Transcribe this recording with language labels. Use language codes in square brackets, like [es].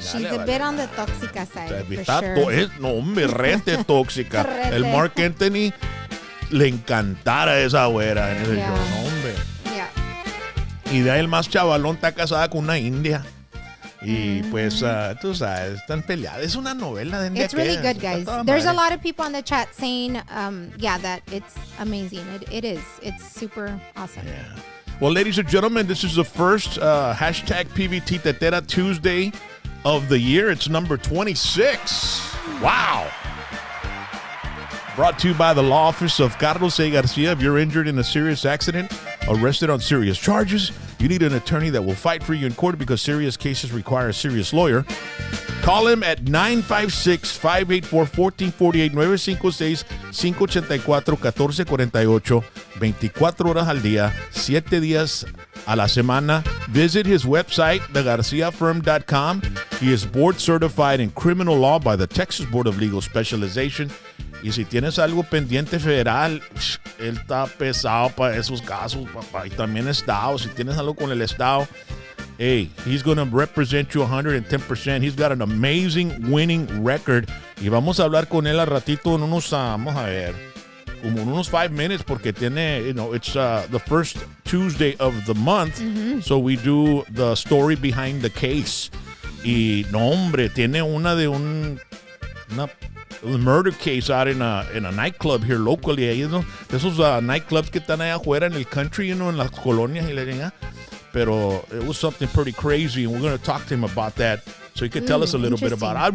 [en] She's a bit on the tóxica side, for sure. [es] No, hombre, rete tóxica. Rete. El Mark Anthony le encantara esa güera en ese show, no, hombre. [en] Yeah. [es] Y de ahí el más chavalón está casada con una india. Y pues, tú sabes, están peleadas. Es una novela de [en] It's really good, guys. There's a lot of people on the chat saying, that it's amazing. It is. It's super awesome. Yeah. Well, ladies and gentlemen, this is the first hashtag PVT Tetera Tuesday of the year. It's number 26. Wow. Brought to you by the law office of Carlos A. Garcia. If you're injured in a serious accident, arrested on serious charges, you need an attorney that will fight for you in court because serious cases require a serious lawyer. Call him at 956-584-1448, 956-584-1448, [es] 24 horas al día, 7 días a la semana. [en] Visit his website, thegarciafirm.com. He is board certified in criminal law by the Texas Board of Legal Specialization. [es] Y si tienes algo pendiente federal, él está pesado para esos casos, papá. Y también Estado. Si tienes algo con el Estado, [en] hey, he's going to represent you 110%. He's got an amazing winning record. [es] Y vamos a hablar con él a ratito en unos, vamos a ver, como en unos 5 minutes, porque tiene, [en] it's the first Tuesday of the month. [es] Mm-hmm. [en] So we do the story behind the case. [es] Y no, hombre, tiene una de una [en] murder case out in a nightclub here locally. [es] De esos nightclubs que están allá afuera en el country, en las colonias y la chingada. [en] Pero it was something pretty crazy, and we're going to talk to him about that so he can tell us a little bit about it.